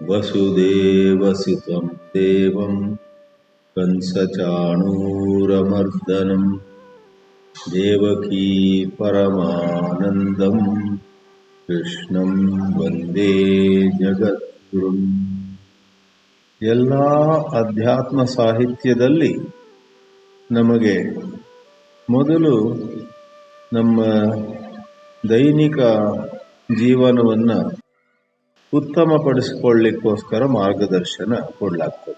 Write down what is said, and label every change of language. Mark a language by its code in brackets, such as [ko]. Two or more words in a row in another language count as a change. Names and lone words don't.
[sa] वसुदेवसुतं देवं कंसचाणूरमर्दनं देवकी परमानन्दं कृष्णं ವಂದೇ ಜಗದ್ಗುರುಂ. [kn] ಎಲ್ಲ ಅಧ್ಯಾತ್ಮ ಸಾಹಿತ್ಯದಲ್ಲಿ ನಮಗೆ ಮೊದಲು ನಮ್ಮ ದೈನಿಕ ಜೀವನವನ್ನು ಉತ್ತಮಪಡಿಸಿಕೊಳ್ಳಿಕ್ಕೋಸ್ಕರ ಮಾರ್ಗದರ್ಶನ ಕೊಡಲಾಗ್ತದೆ.